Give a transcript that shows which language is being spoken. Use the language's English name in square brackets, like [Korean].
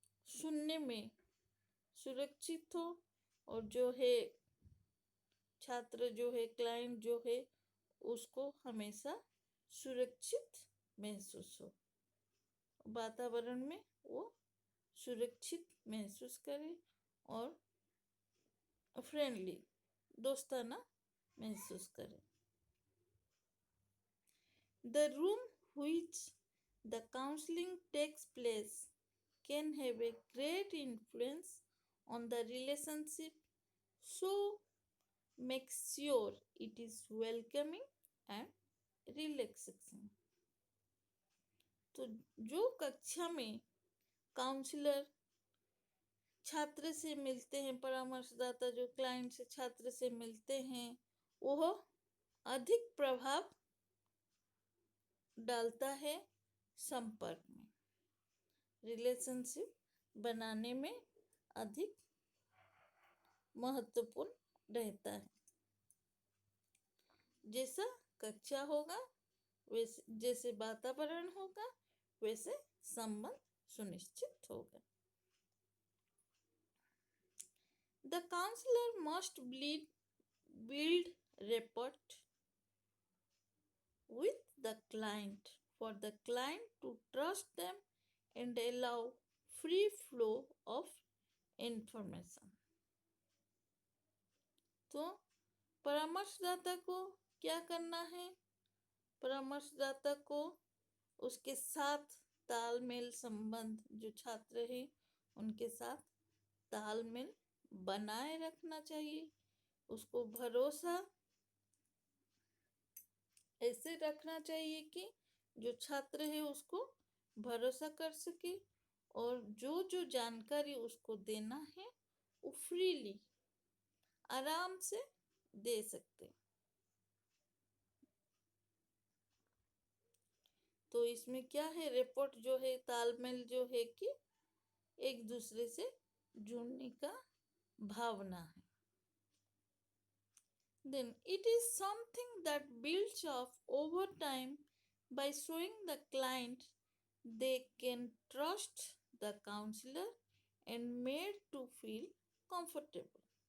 [Hindi] सुनने में सुरक्षित हो और जो है छात्र जो है क्लाइंट जो है उसको हमेशा सुरक्षित महसूस हो, वातावरण में वो सुरक्षित महसूस करे और फ्रेंडली दोस्ताना महसूस करे। [English] The room which the counseling takes place can have a great influence on the relationship, so make sure it is welcoming and relaxing. [Hindi] तो जो कक्षा में काउंसलर छात्र से मिलते हैं, परामर्शदाता जो क्लाइंट से छात्र से मिलते हैं, वह अधिक प्रभाव डालता है संपर्क में, रिलेशनशिप बनाने में अधिक महत्वपूर्ण रहता है। जैसा कक्षा होगा वैसे, जैसे वातावरण होगा वैसे संबंध सुनिश्चित होगा। [English] The counselor must build rapport with the client for the client to trust them and allow free flow of information. [Hindi] तो परामर्शदाता को क्या करना है? परामर्शदाता को उसके साथ तालमेल संबंध, जो छात्र है उनके साथ तालमेल बनाए रखना चाहिए। उसको भरोसा ऐसे रखना चाहिए कि जो छात्र है उसको भरोसा कर सके, और जो जो जानकारी उसको देना है वो फ्रीली आराम से दे सकते। तो इसमें क्या है, रिपोर्ट जो है, तालमेल जो है कि एक दूसरे से जुड़ने का भावना है। [English] Then it is something that builds up over time by showing the client they can trust the counselor and made to feel comfortable.